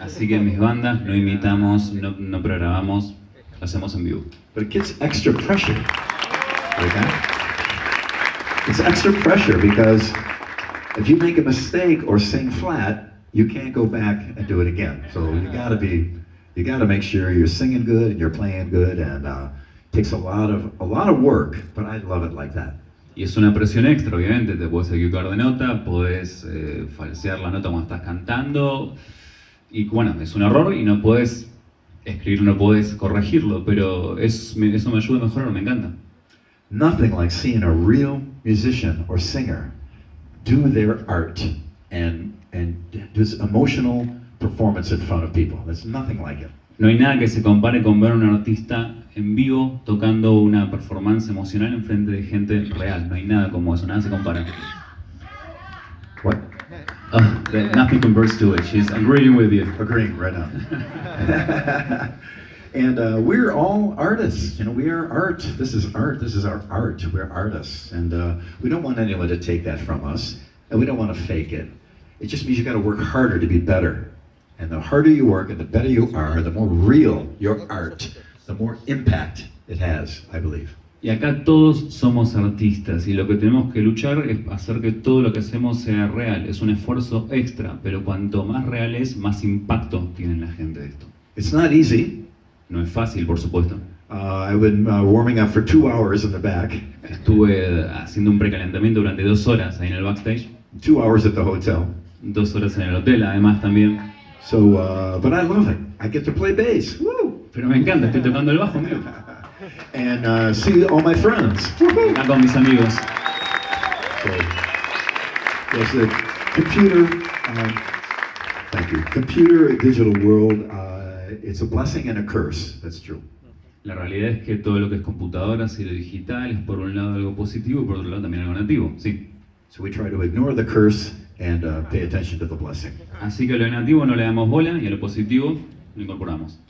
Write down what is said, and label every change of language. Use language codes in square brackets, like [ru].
[es] Así que en mis bandas no imitamos, no pregrabamos, lo hacemos en vivo. [en] But it gets extra pressure. Okay? It's extra pressure because if you make a mistake or sing flat, you can't go back and do it again. So you gotta make sure you're singing good and you're playing good, and it takes a lot of work, but I love it like that. [es] Y es una presión extra, obviamente, te puedes equivocar de nota, podés falsear la nota cuando estás cantando, y bueno, es un error y no puedes escribir, no puedes corregirlo, pero eso me ayuda a mejorar, me encanta. [en] Nothing like seeing a real musician or singer do their art and do this emotional performance in front of people. There's nothing like it. [es] No hay nada que se compare con ver a un artista en vivo tocando una performance emocional en frente de gente real. No hay nada como eso, nada se compara. [en] What? Nothing compares to it. She's agreeing with you. Agreeing right now. And we're all artists. You know, we are art. This is art. This is our art. We're artists, and we don't want anyone to take that from us, and we don't want to fake it. It just means you got to work harder to be better. And the harder you work and the better you are, the more real your art, the more impact it has, I believe. [es] Y acá todos somos artistas y lo que tenemos que luchar es hacer que todo lo que hacemos sea real. Es un esfuerzo extra, pero cuanto más real es, más impacto tiene en la gente esto. [en] It's not easy. [es] No es fácil, por supuesto. [en] I've been warming up for 2 hours in the back. [es] Estuve haciendo un precalentamiento durante 2 horas ahí en el backstage. [en] 2 hours at the hotel. [es] 2 horas en el hotel, además también. [en] So, but I love it. I get to play bass. Woo! [es] Pero me encanta, estoy tocando el bajo, amigo. [en] And see all my friends. [es] Acá con mis amigos. [en] So, yes, the computer. Thank you. Computer, digital world. It's a blessing and a curse. That's true. [es] La realidad es que todo lo que es computadoras y lo digital es por un lado algo positivo y por otro lado también algo negativo, sí. [en] So we try to ignore the curse and pay attention to the blessing. [es] Así que a lo negativo no le damos bola y a lo positivo lo incorporamos.